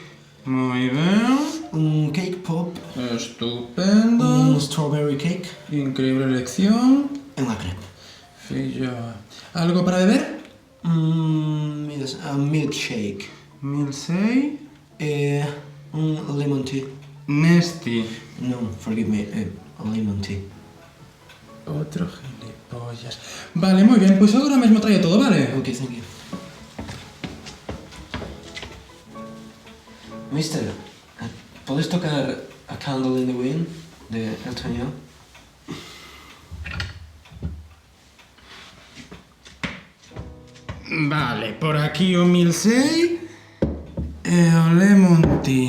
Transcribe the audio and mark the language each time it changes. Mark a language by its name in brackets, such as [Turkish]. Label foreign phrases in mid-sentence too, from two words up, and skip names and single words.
[Galician] Moi ben. [English] un cake pop, [Galician] Estupendo. [English] un strawberry cake [Galician] Increíble elección. e unha crepe. Filla. Algo para beber? [English] Mira, a milkshake [Galician] Milsei. e un [English] lemon tea. Nesti. No, forgive me, a lemon tea. [Spanish] Otro gilipollas. [Galician] Vale, moi ben, pois agora mesmo traio todo, vale? [English] Ok, thank you. Mister, [Galician] podes tocar A Candle in the Wind de Elton John? Vale, por aquí o Milsei e o [English] Lemon Tea.